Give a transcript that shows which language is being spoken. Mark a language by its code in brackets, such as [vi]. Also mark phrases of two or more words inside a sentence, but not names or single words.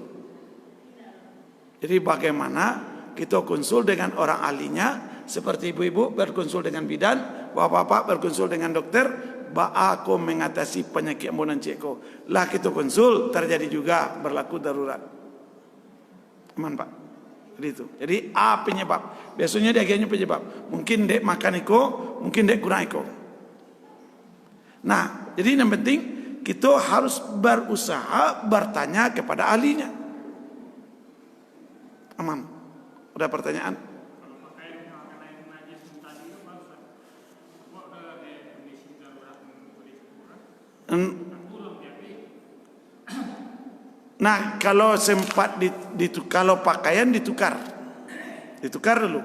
[id] Jadi bagaimana kita konsul dengan orang ahlinya, seperti ibu-ibu berkonsul dengan bidan, bapak-bapak berkonsul dengan dokter, aku mengatasi penyakit ambunan ceko. Lah kita konsul terjadi juga berlaku darurat. Aman Pak. Jadi itu. Jadi penyebab. Biasanya dia akhirnya penyebab. [min] Mungkin dek makan iko, mungkin dek kurang iko. [id] Nah, jadi yang penting kita harus berusaha bertanya kepada ahlinya. Aman. Ada pertanyaan? Nah, kalau sempat kalau pakaian ditukar dulu.